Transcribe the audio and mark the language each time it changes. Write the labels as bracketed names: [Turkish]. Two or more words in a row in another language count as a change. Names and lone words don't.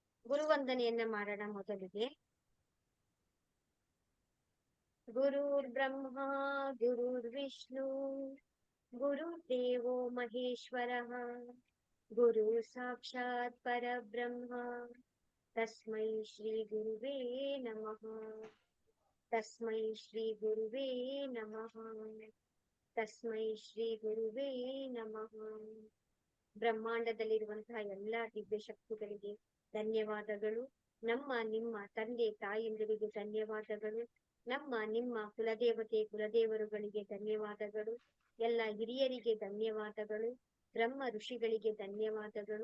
[Kannada] ಗುರುವಂದನೆಯನ್ನ ಮಾಡೋಣ. [Sanskrit] ಮೊದಲಿಗೆ ಗುರುರ್ ಬ್ರಹ್ಮ ಗುರುರ್ ವಿಷ್ಣು ಗುರುದೇವೋ ಮಹೇಶ್ವರಃ ಗುರು ಸಾಕ್ಷಾತ್ ಪರಬ್ರಹ್ಮ ತಸ್ಮೈ ಶ್ರೀ ಗುರುವೇ ನಮಃ. ತಸ್ಮೈ ಶ್ರೀ ಗುರುವೇ ನಮಃ. ತಸ್ಮೈ ಶ್ರೀ ಗುರುವೇ ನಮಃ. [Kannada] ಬ್ರಹ್ಮಾಂಡದಲ್ಲಿರುವಂತಹ ಎಲ್ಲಾ ದಿವ್ಯ ಶಕ್ತಿಗಳಿಗೆ ಧನ್ಯವಾದಗಳು. ನಮ್ಮ ನಿಮ್ಮ ತಂದೆ ತಾಯಂದಿರಿಗೆ ಧನ್ಯವಾದಗಳು. ನಮ್ಮ ನಿಮ್ಮ ಕುಲದೇವರುಗಳಿಗೆ ಧನ್ಯವಾದಗಳು. ಎಲ್ಲ ಹಿರಿಯರಿಗೆ ಧನ್ಯವಾದಗಳು. ಬ್ರಹ್ಮ ಋಷಿಗಳಿಗೆ ಧನ್ಯವಾದಗಳು.